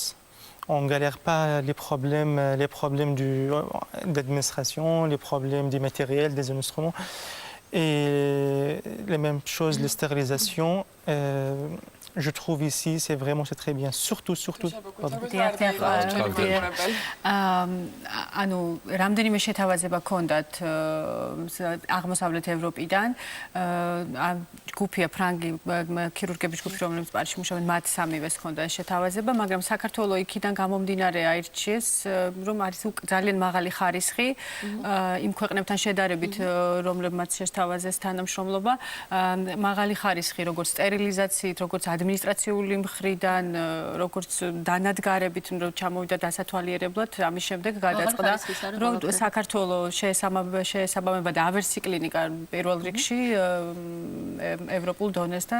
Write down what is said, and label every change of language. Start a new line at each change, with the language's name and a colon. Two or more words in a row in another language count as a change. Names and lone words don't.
French: On ne galère pas les problèmes d'administration, les problèmes des matériels, des instruments. Et les mêmes choses, les stérilisations. Je trouve ici, c'est très bien. Surtout. Pardon.
Georgian: ანუ რამდენიმე შეთავაზება ჰქონდათ აღმოსავლეთ ევროპიდან ჯგუფია ფრანგი ქირურგების ჯგუფი რომლებიც პარიზში მუშაობენ მათ სამივეს ჰქონდა ეს შეთავაზება მაგრამ საქართველოს იქიდან გამომდინარე აირჩიეს რომ არის ძალიან მაღალი ხარისხი იმ ქვეყნებთან შედარებით რომლებმაც შეთავაზეს თანამშრომლობა მაღალი ხარისხი როგორც სტერილიზაციით როგორც ადმინისტრაციული მხრიდან როგორც დანადგარებით რომ ჩამოვიდა დასათვალიერებლად ამის შემდეგ გადაწყდა რომ საქართველოს შეესაბამება და ავერსი კლინიკა პირველ რიგში ევროპულ დონეს და